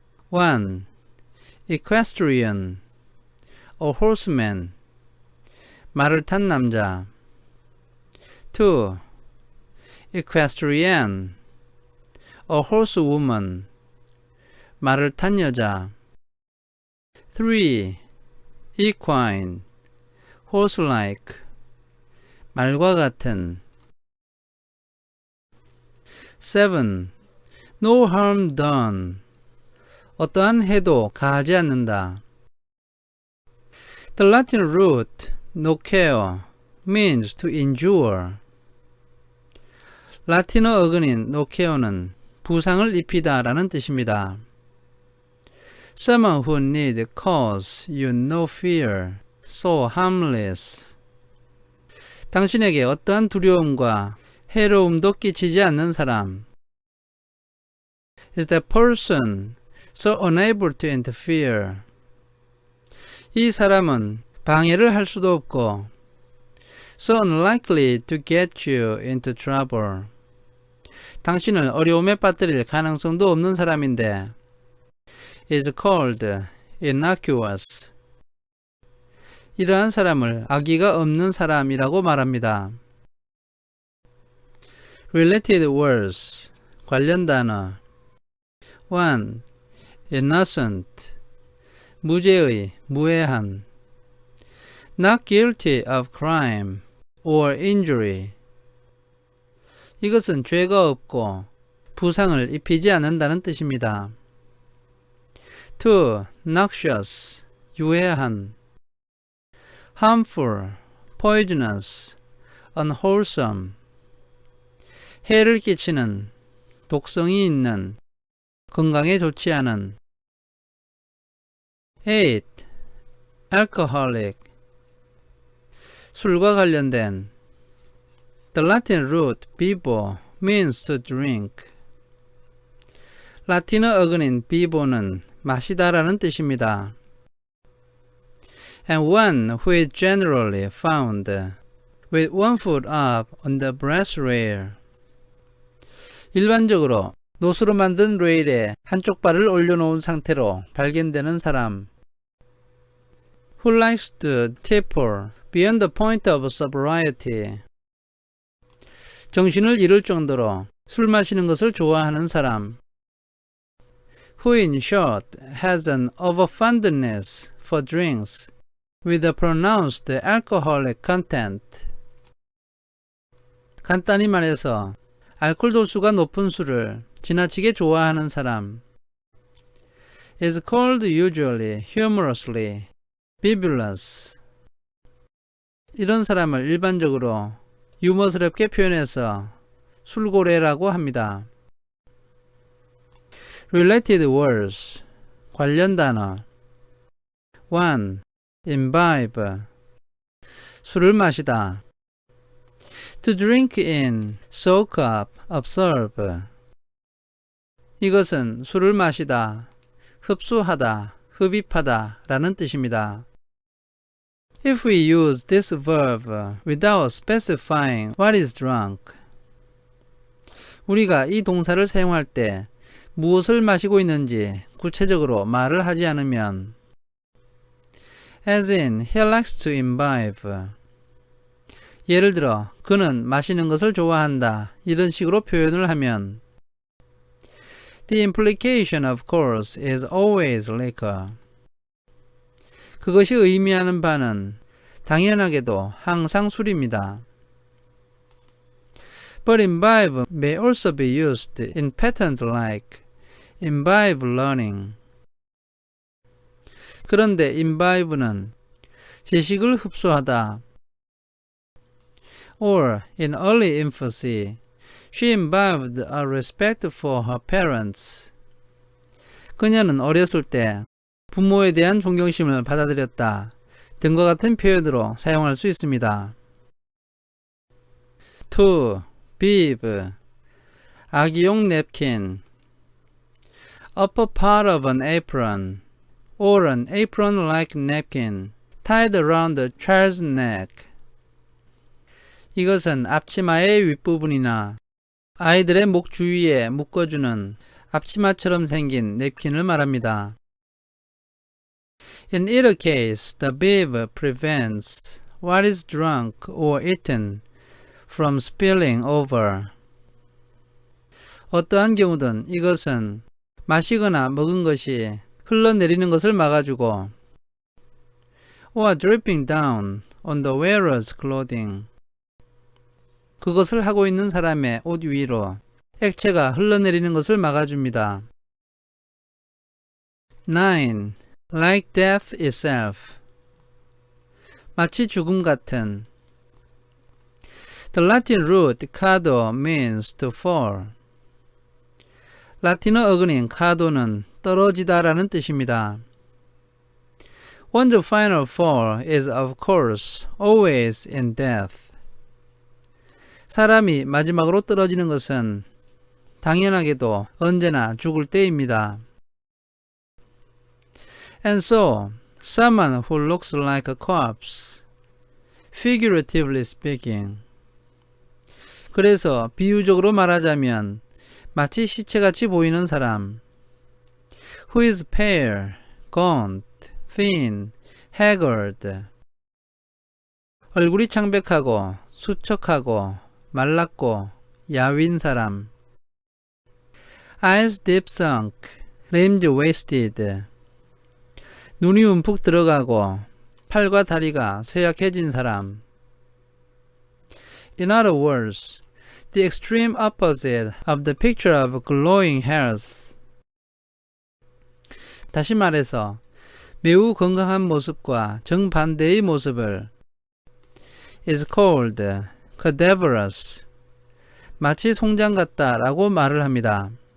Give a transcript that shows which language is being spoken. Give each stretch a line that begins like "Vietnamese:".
English: 1. Equestrian, a horseman,
Korean: 말을 탄 남자.
English: 2. Equestrian, a horsewoman,
Korean: 말을 탄 여자.
English: 3. Equine, horse-like,
Korean: 말과 같은.
English: 7. No harm done,
Korean: 어떠한 해도 가하지 않는다.
English: The Latin root nocere means to injure.
Korean: 라틴어 어근인 nocere는 부상을 입히다 라는 뜻입니다.
English: Someone who need cause you no fear, so harmless.
Korean: 당신에게 어떠한 두려움과 해로움도 끼치지 않는 사람.
English: Is that person so unable to interfere?
Korean: 이 사람은 방해를 할 수도 없고
English: so unlikely to get you into trouble.
Korean: 당신을 어려움에 빠뜨릴 가능성도 없는 사람인데
English: is called innocuous.
Korean: 이러한 사람을 악의가 없는 사람이라고 말합니다.
English: Related words,
Korean: 관련 단어.
English: 1.
Korean: Innocent, 무죄의, 무해한.
English: Not guilty of crime or injury.
Korean: 이것은 죄가 없고 부상을 입히지 않는다는 뜻입니다.
English: 2. Noxious, 유해한. Harmful, poisonous, unwholesome.
Korean: 해를 끼치는, 독성이 있는, 건강에 좋지 않은.
English: 8. Alcoholic,
Korean: 술과 관련된.
English: The Latin root bibo means to drink.
Korean: 라틴어 어근인 비보는 마시다라는 뜻입니다.
English: And one who is generally found with one foot up on the brass rail.
Korean: 일반적으로 노수로 만든 레일에 한쪽 발을 올려놓은 상태로 발견되는 사람.
English: Who likes to tipple beyond the point of sobriety.
Korean: 정신을 잃을 정도로 술 마시는 것을 좋아하는 사람.
English: Who in short has an overfondness for drinks with a pronounced alcoholic content.
Korean: 간단히 말해서 알코올 도수가 높은 술을 지나치게 좋아하는 사람.
English: is called usually humorously bibulous.
Korean: 이런 사람을 일반적으로 유머스럽게 표현해서 술고래라고 합니다.
English: Related words,
Korean: 관련 단어.
English: 1.
Korean: Imbibe, 술을 마시다.
English: To drink in, soak up, absorb.
Korean: 이것은 술을 마시다, 흡수하다, 흡입하다 라는 뜻입니다.
English: If we use this verb without specifying what is drunk,
Korean: 우리가 이 동사를 사용할 때 무엇을 마시고 있는지 구체적으로 말을 하지 않으면
English: as in he likes to imbibe
Korean: 예를 들어 그는 마시는 것을 좋아한다 이런 식으로 표현을 하면
English: The implication of course is always liquor
Korean: 그것이 의미하는 바는 당연하게도 항상 술입니다.
English: But imbibe may also be used in pattern like imbibe learning.
Korean: 그런데 imbibe는 지식을 흡수하다.
English: Or in early infancy, she imbibed a respect for her parents.
Korean: 그녀는 어렸을 때 부모에 대한 존경심을 받아들였다. 등과 같은 표현으로 사용할 수 있습니다.
English: To, bib,
Korean: 아기용 냅킨,
English: upper part of an apron, or an apron-like napkin, tied around the child's neck.
Korean: 이것은 앞치마의 윗부분이나 아이들의 목 주위에 묶어주는 앞치마처럼 생긴 냅킨을 말합니다.
English: In either case, the bib prevents what is drunk or eaten from spilling over.
Korean: 어떠한 경우든 이것은 마시거나 먹은 것이 흘러내리는 것을 막아주고
English: or dripping down on the wearer's clothing.
Korean: 그것을 하고 있는 사람의 옷 위로 액체가 흘러내리는 것을 막아줍니다.
English: 9. Like death itself.
Korean: 마치 죽음 같은.
English: The Latin root cado means to fall.
Korean: 라틴어 어근인 cado는 떨어지다 라는 뜻입니다.
English: One's final fall is of course always in death.
Korean: 사람이 마지막으로 떨어지는 것은 당연하게도 언제나 죽을 때입니다.
English: And so, someone who looks like a corpse, figuratively speaking.
Korean: 그래서 비유적으로 말하자면 마치 시체같이 보이는 사람,
English: who is pale, gaunt, thin, haggard.
Korean: 얼굴이 창백하고 수척하고 말랐고 야윈 사람.
English: Eyes deep sunk, limbs wasted.
Korean: 눈이 움푹 들어가고 팔과 다리가 쇠약해진 사람.
English: In other words, the extreme opposite of the picture of glowing health.
Korean: 다시 말해서 매우 건강한 모습과 정반대의 모습을
English: is called cadaverous.
Korean: 마치 송장 같다 라고 말을 합니다.